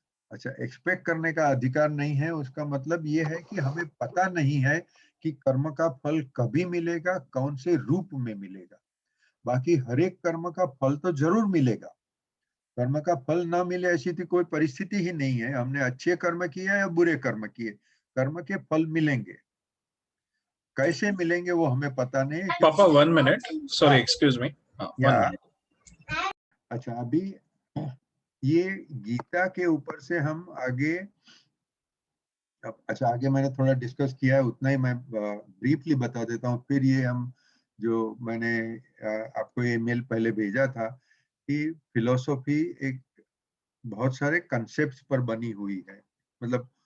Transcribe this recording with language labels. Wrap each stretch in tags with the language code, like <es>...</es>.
<hi>अच्छा, एक्सपेक्ट करने का अधिकार नहीं है उसका मतलब ये है कि हमें पता नहीं है कि कर्म का फल कभी मिलेगा, कौन से रूप में मिलेगा। बाकी हर एक कर्म का फल तो जरूर मिलेगा। कर्म का फल ना मिले ऐसी तो कोई परिस्थिति ही नहीं है। हमने अच्छे कर्म किए या बुरे कर्म किए, कर्म के फल मिलेंगे। कैसे मिलेंगे वो हमें पता नहीं है पापा क्योंकि</hi> <en>1 minute, sorry, excuse me, 1 minute.</en> <hi>अच्छा, अभी ये गीता के ऊपर से हम आगे, अच्छा आगे मैंने थोड़ा डिस्कस किया है, उतना ही मैं ब्रीफली बता देता हूँ। फिर ये हम, जो मैंने आपको ये मेल पहले भेजा था कि फिलोसॉफी एक बहुत सारे कंसेप्ट्स पर बनी हुई है। मतलब</hi>